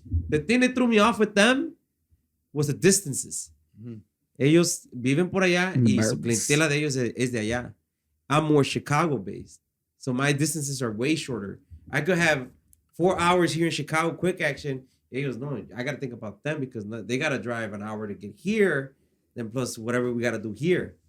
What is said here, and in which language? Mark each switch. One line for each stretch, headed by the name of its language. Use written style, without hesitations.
English: The thing that threw me off with them was the distances.
Spanish: Ellos viven por allá y su clientela de ellos es de allá.
English: I'm more Chicago based. So my distances are way shorter. I could have 4 hours here in Chicago, quick action.
Spanish: Ellos, no,
English: I got to think about them because they got to drive an hour to get here, then plus whatever we got to do here.